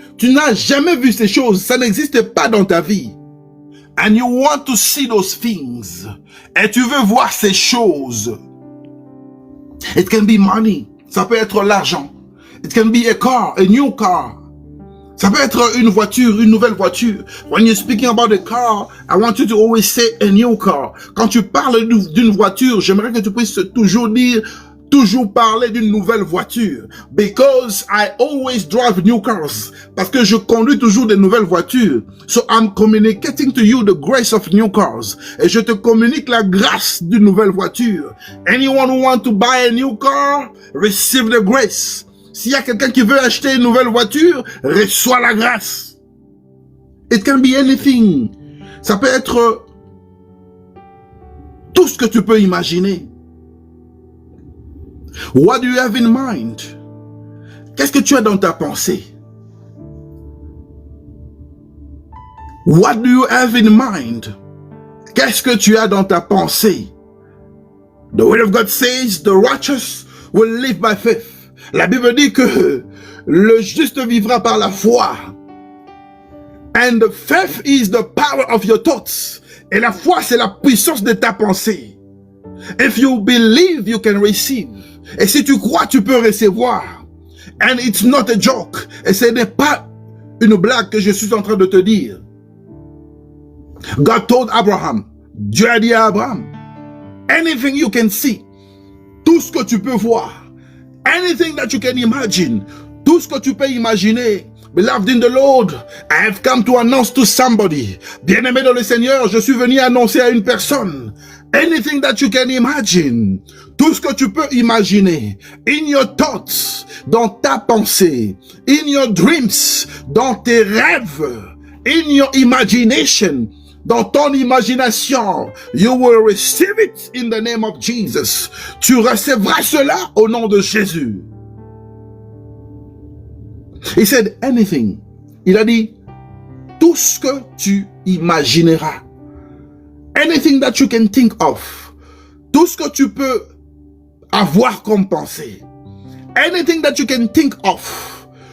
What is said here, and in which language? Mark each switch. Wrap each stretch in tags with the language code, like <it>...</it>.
<fr>Tu n'as jamais vu ces choses. Ça n'existe pas dans ta vie.</fr> <en>And you want to see those things.</en> <fr>Et tu veux voir ces choses.</fr> <en>It can be money.</en> <fr>Ça peut être l'argent.</fr> <en>It can be a car, a new car.</en> <fr>Ça peut être une voiture, une nouvelle voiture.</fr> <en>When you're speaking about a car, I want you to always say a new car.</en> <fr>Quand tu parles d'une voiture, j'aimerais que tu puisses toujours parler d'une nouvelle voiture.</fr> <en>Because I always drive new cars.</en> <fr>Parce que je conduis toujours des nouvelles voitures.</fr> <en>So I'm communicating to you the grace of new cars.</en> <fr>Et je te communique la grâce d'une nouvelle voiture.</fr> <en>Anyone who wants to buy a new car, receive the grace.</en> <fr>S'il y a quelqu'un qui veut acheter une nouvelle voiture, reçois la grâce.</fr> <en>It can be anything.</en> <fr>Ça peut être tout ce que tu peux imaginer.</fr> <en>What do you have in mind?</en> <fr>Qu'est-ce que tu as dans ta pensée?</fr> <en>What do you have in mind?</en> <fr>Qu'est-ce que tu as dans ta pensée?</fr> <en>The word of God says the righteous will live by faith.</en> <fr>La Bible dit que le juste vivra par la foi.</fr> <en>And the faith is the power of your thoughts.</en> <fr>Et la foi, c'est la puissance de ta pensée.</fr> <en>If you believe, you can receive.</en> <fr>Et si tu crois, tu peux recevoir.</fr> <en>And it's not a joke.</en> <fr>Et ce n'est pas une blague que je suis en train de te dire.</fr> <en>God told Abraham,</en> <fr>Dieu a dit à Abraham,</fr> <en>anything you can see,</en> <fr>tout ce que tu peux voir,</fr> <en>anything that you can imagine,</en> <fr>tout ce que tu peux imaginer.</fr> <en>Beloved in the Lord, I have come to announce to somebody.</en> <fr>Bien-aimé dans le Seigneur, je suis venu annoncer à une personne.</fr> <en>Anything that you can imagine,</en> <fr>tout ce que tu peux imaginer,</fr> <en>in your thoughts,</en> <fr>dans ta pensée,</fr> <en>in your dreams,</en> <fr>dans tes rêves,</fr> <en>in your imagination,</en> <fr>dans ton imagination,</fr> <en>you will receive it in the name of Jesus.</en> <fr>Tu recevras cela au nom de Jésus.</fr> <en>He said anything.</en> <fr>Il a dit tout ce que tu imagineras.</fr> <en>Anything that you can think of.</en> <fr>Tout ce que tu peux avoir comme pensée.</fr> <en>Anything that you can think of.</en>